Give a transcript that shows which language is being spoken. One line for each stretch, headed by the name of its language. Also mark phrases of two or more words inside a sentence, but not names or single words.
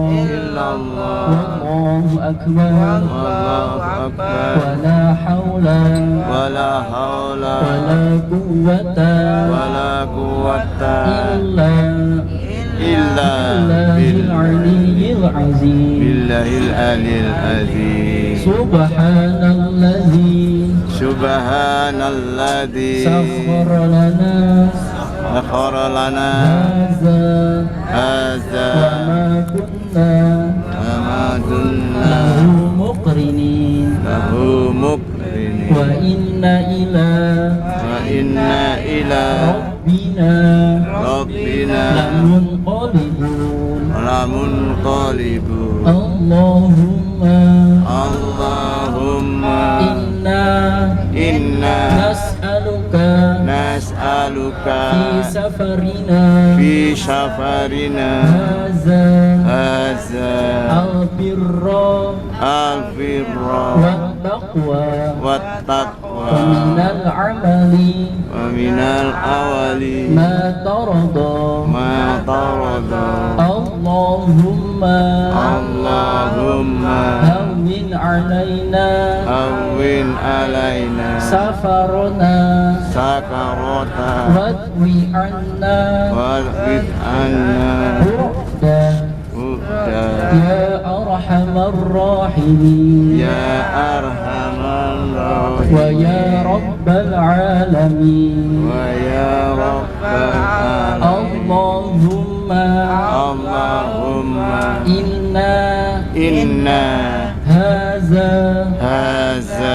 Arabic: illallah. والله أكبر. والله أكبر. ولا حول ولا حول ولا قوة ولا قوة illa illa بالله العلي العظيم. بالله العلي العظيم. Subhanalladzi Subhanalladzi سخر لنا سخر لنا hadza hadza وما كنا وما كنا له مقرنين له مقرنين وإنا إلى ila rabbina rabbina lamunqalibun. lamunqalibun. اللهم إنا نسألك nas'aluka في سفرنا في سفرنا هذا البر al-birra والتقوى والتقوى ومن العمل ومن الأول ما ترضى. اللهم هون علينا هون علينا safarana sakarota واطو عنا واطو عنا bu'da bu'da يا أرحم الراحمين يا أرحم الرحيم ويا رب العالمين. ويا رب العالمين. اللهم إن هذا